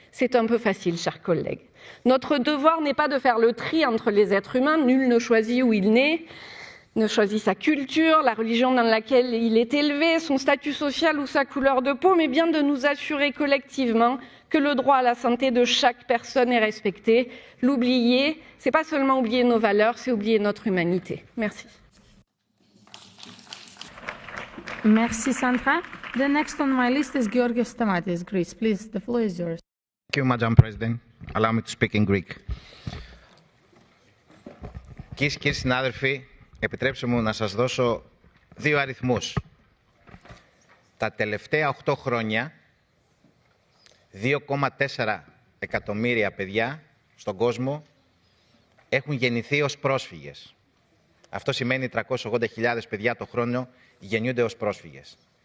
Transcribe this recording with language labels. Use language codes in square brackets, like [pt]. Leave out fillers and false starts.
[fr] C'est un peu facile, chers collègues. Notre devoir n'est pas de faire le tri entre les êtres humains, nul ne choisit où il naît, ne choisit sa culture, la religion dans laquelle il est élevé, son statut social ou sa couleur de peau, mais bien de nous assurer collectivement que le droit à la santé de chaque personne est respecté. L'oublier, ce n'est pas seulement oublier nos valeurs, c'est oublier notre humanité. Merci. Merci, Sandra. [en] The next on my list is Georgios Stamatis, Greece. Please, the floor is yours. Thank you, Madam President. Allow me to speak in Greek. [el] Κυρίες και κύριοι συνάδελφοι, επιτρέψτε μου να σας δώσω δύο αριθμούς. Τα τελευταία 8 χρόνια, 2,4 εκατομμύρια παιδιά στον κόσμο έχουν γεννηθεί ως πρόσφυγες. Αυτό σημαίνει 380.000 παιδιά το χρόνο γεννιούνται ως πρόσφυγες.